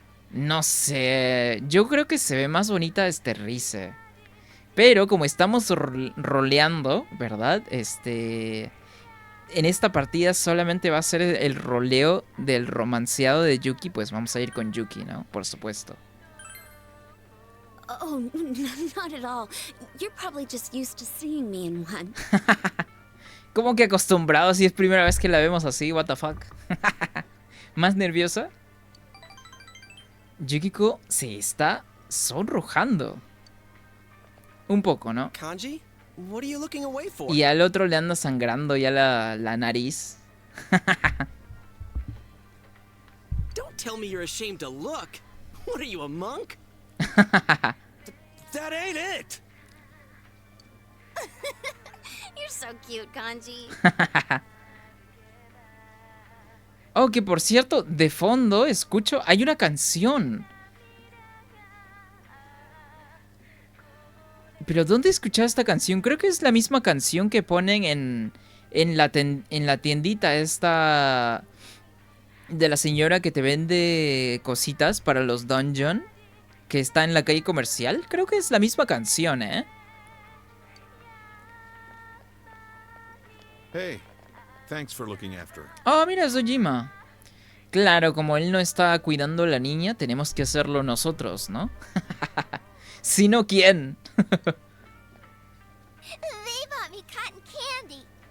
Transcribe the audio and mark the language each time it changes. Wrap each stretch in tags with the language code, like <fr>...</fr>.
<es>No sé. Yo creo que se ve más bonita este Rize. Pero como estamos roleando, ¿verdad? En esta partida solamente va a ser el roleo del romanceado de Yuki. Pues vamos a ir con Yuki, ¿no? Por supuesto.</es> <en>Oh, not at all. You're probably just used to seeing me in one.</en> <es>¿Cómo que acostumbrado si es primera vez que la vemos así?</es> <en>What the fuck.</en> <es>¿Más nerviosa? Yukiko se está sonrojando. Un poco, ¿no?</es> <en>Kanji, what are you looking away for?</en> <es>Y al otro le anda sangrando ya la nariz.</es> <en>Don't tell me you're ashamed to look. What are you, a monk? That ain't it! You're so cute, Kanji.</en> <es>Oh, que por cierto, de fondo escucho, hay una canción. ¿Pero dónde he escuchado esta canción? Creo que es la misma canción que ponen en la tiendita esta de la señora que te vende cositas para los dungeon, que está en la calle comercial. Creo que es la misma canción, ¿eh?</es> <en>Hey, thanks for looking after her.</en> <es>Oh, mira, Sojima. Claro, como él no está cuidando a la niña, tenemos que hacerlo nosotros, ¿no? Si no, ¿quién?</es> <en>They bought me cotton candy.</en>